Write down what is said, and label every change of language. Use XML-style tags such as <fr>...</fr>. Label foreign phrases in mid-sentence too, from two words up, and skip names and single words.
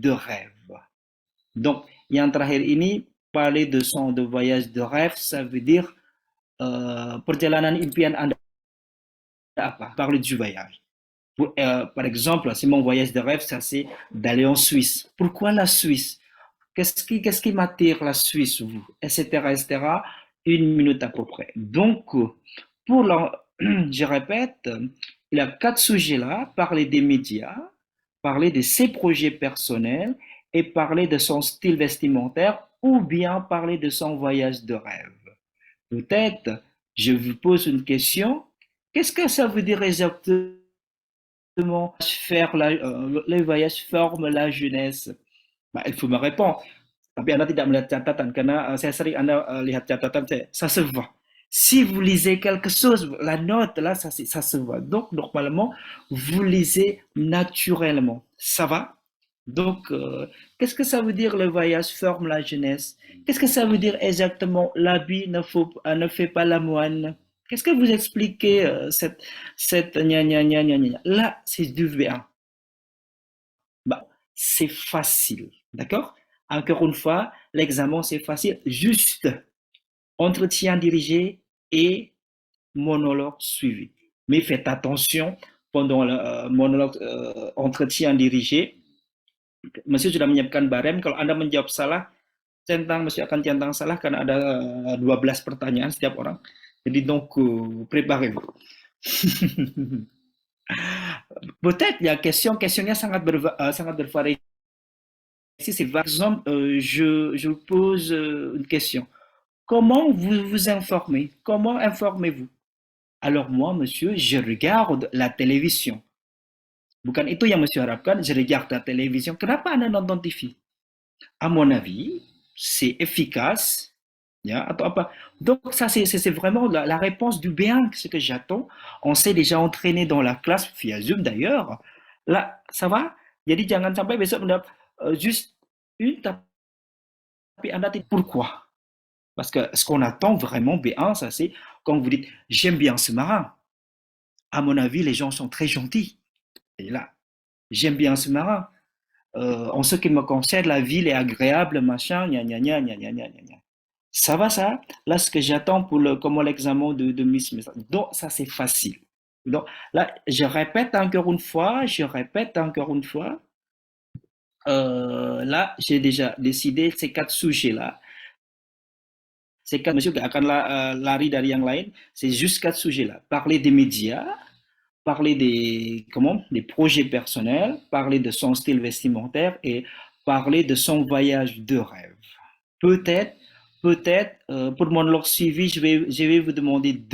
<fr>de rêve. Donc,</fr> <id>yang terakhir ini,</id> <fr>parler de voyage de rêve, ça veut dire</fr> <id>perjalanan impian Anda apa?</id> <fr>Parler du voyage. Par exemple, si mon voyage de rêve, ça c'est d'aller en Suisse. Pourquoi la Suisse? Qu'est-ce qui m'attire la Suisse, vous? Etc., etc. Une minute à peu près. Donc, je répète, il y a quatre sujets là, parler des médias, parler de ses projets personnels et parler de son style vestimentaire ou bien parler de son voyage de rêve. Peut-être, je vous pose une question. Qu'est-ce que ça veut dire exactement le voyage forme la jeunesse? Bah, il faut me répondre.</fr> <id>Tapi Anda tidak melihat catatan karena saya sering Anda lihat catatan saya,</id> <fr>ça se voit. Si vous lisez quelque chose, la note là, ça se voit. Donc normalement, vous lisez naturellement. Ça va? Donc, qu'est-ce que ça veut dire le voyage forme la jeunesse? Qu'est-ce que ça veut dire exactement l'habit ne fait pas la moine? Qu'est-ce que vous expliquez cette gna gna gna gna gna? Là, c'est du V1. Bah, c'est facile, d'accord? Encore une fois, l'examen, c'est facile. Juste entretien dirigé et monologue suivi. Mais faites attention pendant le monologue entretien dirigé.</fr> <id>Monsieur sudah menyiapkan barem. Kalau Anda menjawab salah, Monsieur akan centang salah karena ada 12 pertanyaan setiap orang.</id> <fr>Jadi donc, préparez-vous. Peut-être il y a</fr> <id>questionnya sangat bervariasi.</id> <fr>Par exemple, je vous pose une question. Comment vous vous informez? Comment informez-vous? Alors moi, monsieur, je regarde la télévision.</fr> <id>Bukan itu yang monsieur harapkan,</id> <fr>je regarde la télévision.</fr> <id>Kenapa Anda nonton TV?</id> <fr>À mon avis, c'est efficace.</fr> <id>Ya, atau apa?</id> <fr>Donc ça, c'est vraiment la réponse du B1, ce que j'attends. On s'est déjà entraîné dans la classe, via Zoom d'ailleurs. Là, ça va?</fr> <id>Jadi jangan sampai besok mendapat</id> <fr>juste une,</fr> <id>tapi Anda tidak.</id> <fr>Pourquoi? Parce que ce qu'on attend vraiment, B1, ça c'est quand vous dites j'aime bien ce marin. À mon avis, les gens sont très gentils. Et là, j'aime bien ce marin. En ce qui me concerne, la ville est agréable, machin, gna gna gna gna gna gna gna. Ça va ça? Là, ce que j'attends pour comment l'examen de Miss. Donc, ça c'est facile. Donc, là, je répète encore une fois, là, j'ai déjà décidé ces quatre sujets-là. Ces quatre</fr> <id>monsieur gak akan lari dari yang lain,</id> <fr>c'est juste quatre sujets-là. Parler des médias, parler des projets personnels, parler de son style vestimentaire et parler de son voyage de rêve. Peut-être, pour mon log suivi, je vais vous demander deux.</fr>